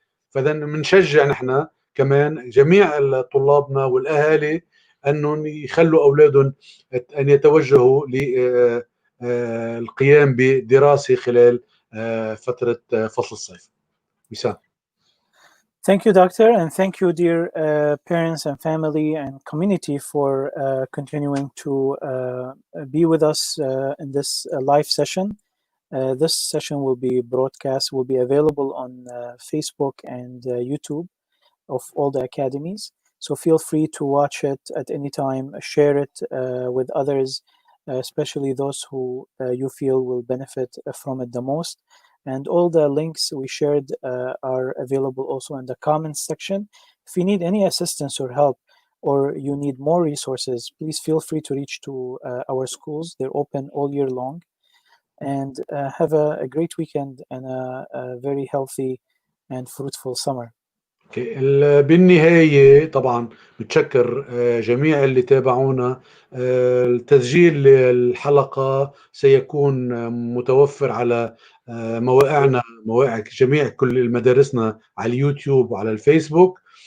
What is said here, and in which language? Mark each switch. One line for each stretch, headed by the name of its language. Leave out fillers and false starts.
Arabic: فإذا بنشجع نحن كمان جميع طلابنا والأهالي أنهم يخلوا أولادهم أن يتوجهوا للقيام بدراسة خلال فترة فصل الصيف. وسام.
English: Thank you, Doctor, and thank you, dear parents and family and community for continuing to be with us in this live session. This session will be broadcast, will be available on Facebook and YouTube of all the academies. So feel free to watch it at any time, share it with others, especially those who you feel will benefit from it the most. And all the links we shared are available also in the comments section. If you need any assistance or help, or you need more resources, please feel free to reach to our schools. They're open all year long. And have a great weekend and a very healthy and fruitful summer.
Arabic: بالنهاية طبعا بتشكر جميع اللي تابعونا. التسجيل الحلقة سيكون متوفر على مواقعنا، مواقع جميع كل مدارسنا على اليوتيوب وعلى الفيسبوك.